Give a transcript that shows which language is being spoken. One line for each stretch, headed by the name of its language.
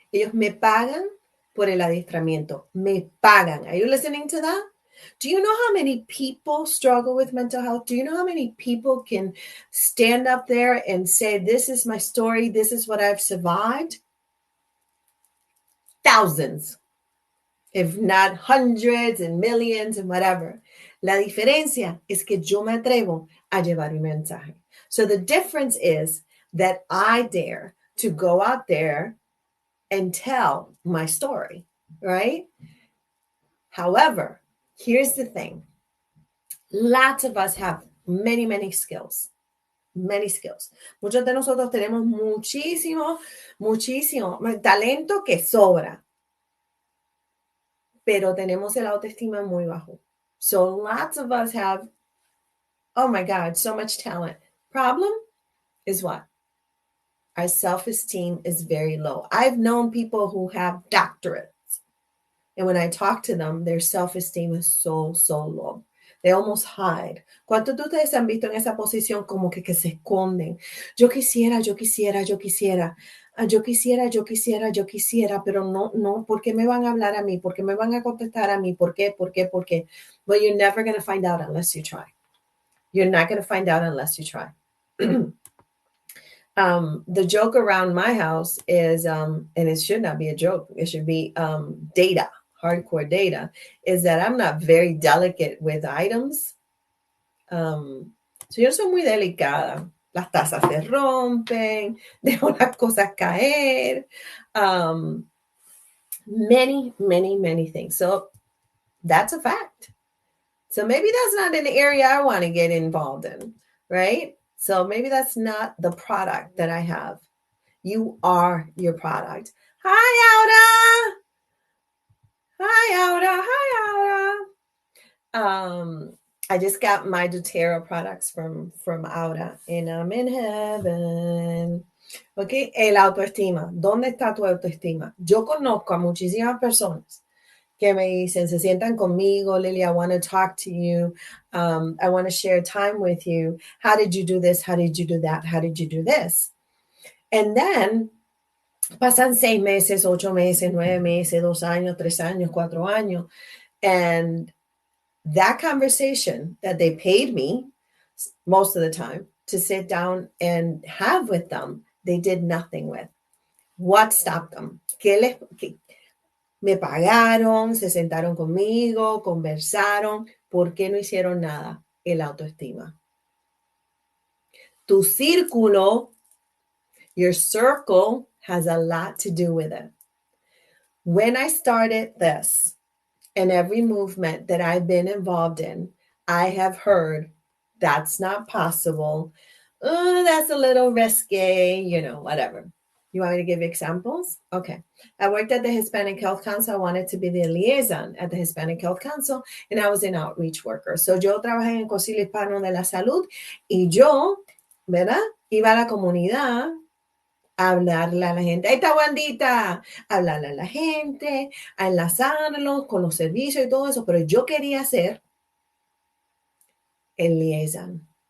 Spanish: Ellos me pagan por el adiestramiento. Me pagan.
English: Are you listening to that? Do you know how many people struggle with mental health? Do you know how many people can stand up there and say, this is my story, this is what I've survived? Thousands, if not hundreds and millions and whatever. La diferencia es que yo me atrevo a llevar mi mensaje. So the difference is that I dare to go out there and tell my story, right? However, here's the thing. Lots of us have many, many skills. Many skills.
Spanish: Muchos de nosotros tenemos muchísimo talento que sobra, pero tenemos el autoestima muy bajo.
English: So lots of us have, oh my God, so much talent. Problem is what? Our self-esteem is very low. I've known people who have doctorates, and when I talk to them, their self-esteem is so, so low. They almost hide.
Spanish: ¿Cuántos de ustedes se han visto en esa posición como que se esconden? Yo quisiera, pero no, ¿por qué me van a hablar a mí? ¿Por qué me van a contestar a mí? ¿Por qué?
English: Well, you're never going to find out unless you try. You're not going to find out unless you try. The joke around my house is, and it should not be a joke, it should be data. Hardcore data, is that I'm not very delicate with items.
Spanish: So yo soy muy delicada. Las tazas se rompen, dejo las cosas caer.
English: Many things. So that's a fact. So maybe that's not an area I want to get involved in, right? So maybe that's not the product that I have. You are your product. Hi, Auda. Hi, Auda. I just got my doTERRA products from Auda, and I'm in heaven.
Spanish: Okay, el autoestima. ¿Dónde está tu autoestima? Yo conozco a muchísimas personas que me dicen, se sientan conmigo, Lily,
English: I want to talk to you. I want to share time with you. How did you do this? How did you do that? How did you do this? And then
Spanish: pasan 6 meses, 8 meses, 9 meses, 2 años, 3 años, 4 años.
English: And that conversation that they paid me most of the time to sit down and have with them, they did nothing with. What stopped them?
Spanish: Me pagaron, se sentaron conmigo, conversaron. ¿Por qué no hicieron nada? El autoestima. Tu círculo,
English: your circle, has a lot to do with it. When I started this, and every movement that I've been involved in, I have heard that's not possible. Oh, that's a little risky, whatever. You want me to give examples? Okay. I worked at the Hispanic Health Council. I wanted to be the liaison at the Hispanic Health Council, and I was an outreach worker.
Spanish: So yo trabajé en el Concilio Hispano de la Salud, y yo, ¿verdad? Iba a la comunidad a hablarle a la gente. Ahí está Wandita. Hablarle a la gente, a enlazarlos con los servicios y todo eso. Pero yo quería ser el liaison.